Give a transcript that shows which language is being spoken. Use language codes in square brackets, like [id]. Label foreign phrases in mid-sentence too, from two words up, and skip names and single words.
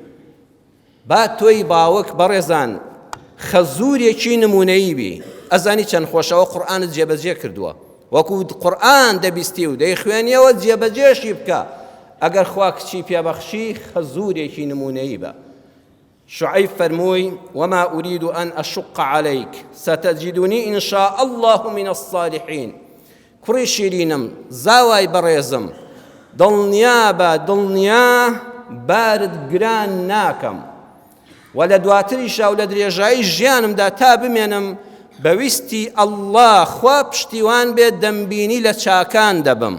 [ckb] با تۆی باوک بەڕێزان خەزوورێکی نمونەیی بی، ئەزانی چەند خۆشەوە قورئانت جێبەجێ کردووە، وەکو قورئان دەبیستی و دەیخوێنیەوە جێبەجێشی بکە. ئەگەر خوا کچی پێبەخشی، خەزوورێکی نمونەیی بە. [ar] شعيب فرموي وما أريد أن أشق عليك ستجدني إن شاء الله من الصالحين. [ckb] کوڕی شیرینم زاوای بەڕێزم دڵنیا بە دڵنیا بارت گران ناکەم و لە دواتریشا و لە درێژایی ژیانمدا تا بمێنم بەویستی ئەڵڵا خوا پشتیوان بێت دەمبینی لە چاکان دەبم.